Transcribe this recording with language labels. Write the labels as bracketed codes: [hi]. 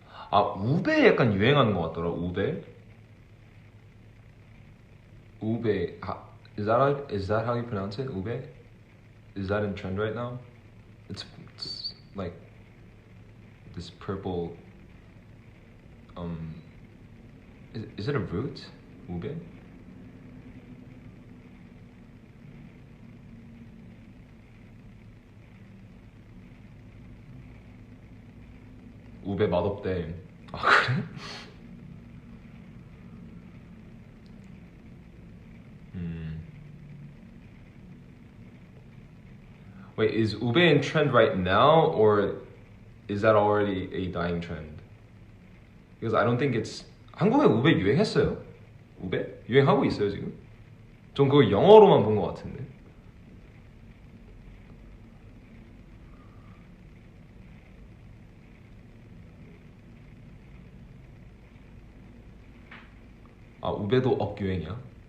[ko] 아, 우베 약간 유행하는 것 같더라. 우베. 우베. [en] Is that how you pronounce it? Ube? Is that in trend right now? It's like this purple. Um, is it a root? Ube? [ko] 우베 맛없대. 아 그래? 음. [en] Wait, is ube in trend right now, or is that already a dying trend? Because I don't think it's [ko] 한국에 우베 유행했어요. 우베? 유행하고 있어요 지금? 전 그거 영어로만 본 것 같은데. 아 우베도 억유행이야?